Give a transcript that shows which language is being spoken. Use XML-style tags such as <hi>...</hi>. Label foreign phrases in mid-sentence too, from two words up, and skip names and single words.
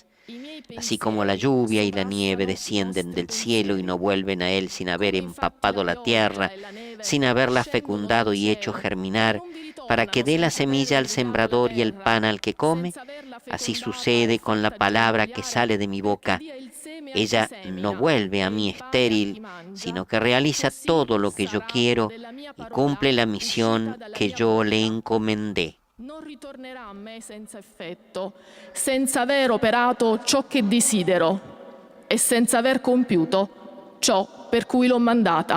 <es>Así como la lluvia y la nieve descienden del cielo y no vuelven a él sin haber empapado la tierra, sin haberla fecundado y hecho germinar, para que dé la semilla al sembrador y el pan al que come, así sucede con la palabra que sale de mi boca. Ella no vuelve a mí estéril, sino que realiza todo lo que yo quiero y cumple la misión que yo le encomendé.</es> <it>Non ritornerà a me senza effetto, senza aver operato ciò che desidero e senza aver compiuto ciò per cui l'ho mandata.</it>